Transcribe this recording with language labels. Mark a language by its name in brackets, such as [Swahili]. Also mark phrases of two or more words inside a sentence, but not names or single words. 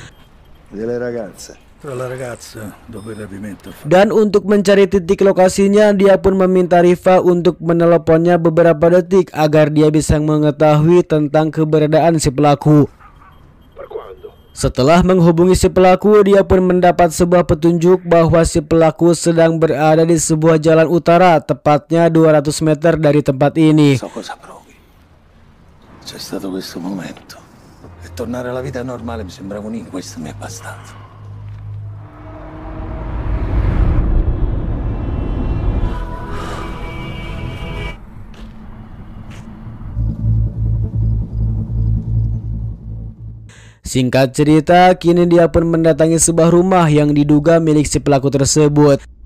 [Indonesian] Dan untuk mencari titik lokasinya, dia pun meminta Rifa untuk meneleponnya beberapa detik agar dia bisa mengetahui tentang keberadaan si pelaku. Setelah menghubungi si pelaku, dia pun mendapat sebuah petunjuk bahwa si pelaku sedang berada di sebuah jalan utara, tepatnya 200 meter dari tempat ini. [Italian] C'è stato questo momento. E tornare alla vita normale mi sembrava un incubo, questo mi è bastato. [Indonesian] Singkat cerita, kini dia pun mendatangi sebuah rumah yang diduga milik si pelaku tersebut.